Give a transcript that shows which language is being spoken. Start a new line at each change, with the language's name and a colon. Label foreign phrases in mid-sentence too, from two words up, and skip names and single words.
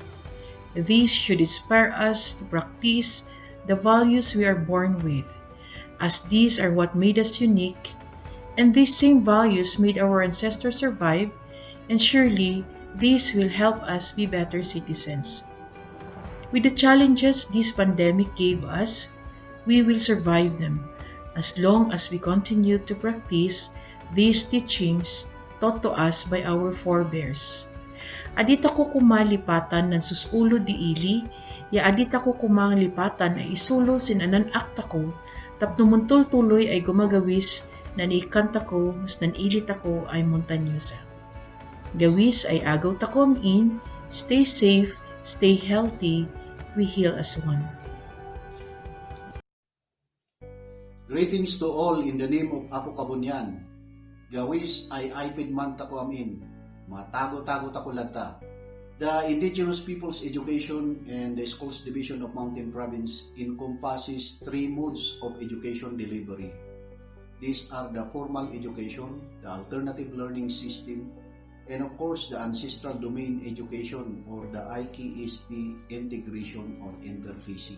English: These should inspire us to practice the values we are born with, as these are what made us unique, and these same values made our ancestors survive, and surely these will help us be better citizens. With the challenges this pandemic gave us, we will survive them as long as we continue to practice these teachings taught to us by our forebears.
Kankanaey: Adit ako kumalipatan ng susulo di ili, ya adit ako kumalipatan ay isulo sinanan akta ko, tapno muntol tuloy ay gumagawis na naikanta ko, mas nanilit ako ay montanyosa. Gawis ay agaw takom in,
English: stay safe, stay healthy, we heal as one. Greetings to all in the name of Apo Kabunyan.
Kankanaey: Gawis ay ipid man tako amin, matago-tago tako lata.
English: The Indigenous Peoples Education and the Schools Division of Mountain Province encompasses three modes of education delivery. These are the formal education, the alternative learning system, and of course the ancestral domain education or the IKSP integration or interfacing.